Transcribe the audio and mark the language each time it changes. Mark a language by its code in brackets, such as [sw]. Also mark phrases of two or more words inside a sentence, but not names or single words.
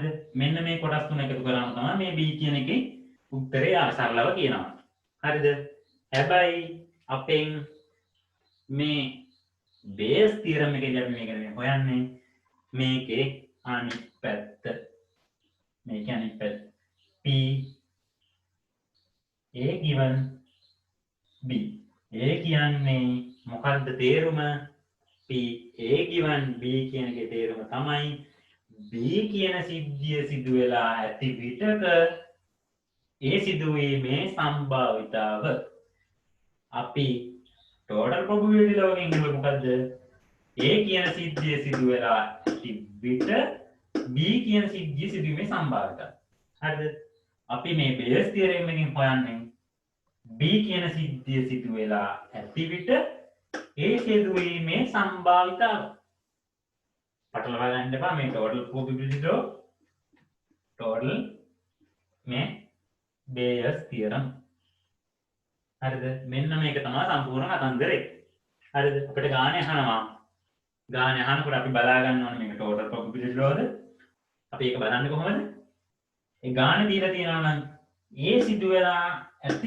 [si] මෙන්න මේ කොටස් තුන එකතු කරාම තමයි මේ B කියන එකේ උත්තරය සරලව කියනවා. හරිද? හැබැයි අපෙන් මේ [en] Bayes theorem [si] එකේදී අපි මේක හොයන්නේ මේකේ අනිත් පැත්ත. මේක අනිත් පැත්ත. [en] P A given B. [si] A කියන්නේ මොකක්ද තේරුම? [en] P A given B [si] කියන එකේ තේරුම තමයි B කියන සිද්ධිය සිදු වෙලා ඇති විටක ඒ සිදුවීමේ සම්භාවිතාව. අපි [en] total probability law [si] එකෙන් ඉන්නේ මොකද්ද? A කියන සිද්ධිය සිදු වෙලා ඇති විට B කියන සිද්ධිය සිදුවීමේ සම්භාවිතාව. හරිද? අපි මේ [en] Bayes theorem [si] එකෙන් හොයන්නේ B කියන සිද්ධිය සිදු වෙලා ඇති විට ඒ සිදුවීමේ සම්භාවිතාව. පටලවා ගන්න එපා මේ [en] total probability law total [si] මේ [en] Bayes theorem [si] හරිද මෙන්න මේක තමයි සම්පූර්ණ කතන්දරේ හරිද අපිට ගානේ අහනවා ගානේ අහනකොට අපි බලා ගන්න ඕනේ මේක [en] total probability law [si] ද අපි ඒක බලන්නේ කොහොමද ඒ ගානේ දීලා තියෙනවා නම් A සිදු වෙලා ඇති